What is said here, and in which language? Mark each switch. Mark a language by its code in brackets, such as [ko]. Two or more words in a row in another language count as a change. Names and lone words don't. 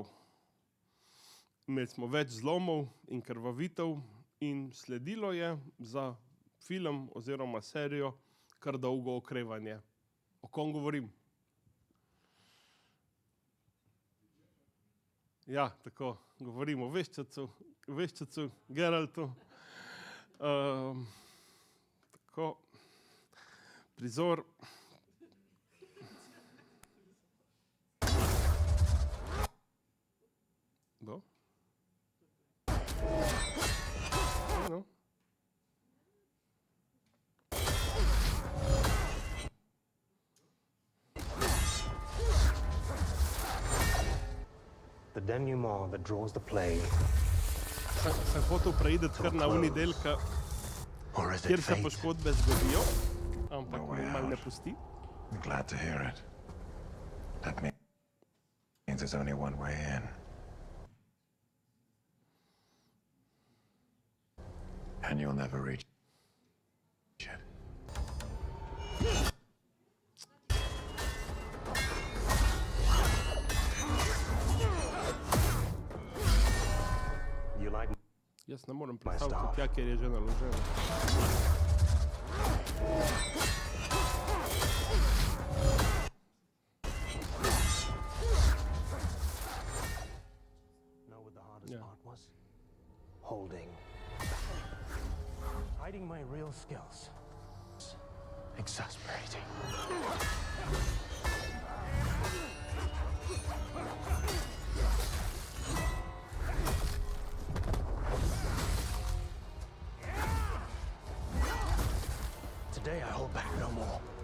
[sl] Imeli smo več zlomov in krvavitev in sledilo je za film oziroma serijo kar dolgo okrevanje. O kom govorim? Ja, tako, govorim o veščacu, Geraltu. Tako, prizor. Do? No. [en] The denouement that draws the play, [sl] Sem hotel preideti kar na uni del, [en] or is [sl] kjer [en] it [sl] se [en] fate? [sl] poškodbe zgodijo, ampak [en] No way [sl] me malo ne [en] out. [sl] pusti. [en] I'm glad to hear it. That means there's only one way in. And you'll never reach it. You like [sl] Jaz ne morem predstaviti [en] staff. [sl] tja, ker je že naloženo. [en] know what the hardest Yeah. part was? Holding. Hiding my real skills. Exasperating. Today I hold back no more.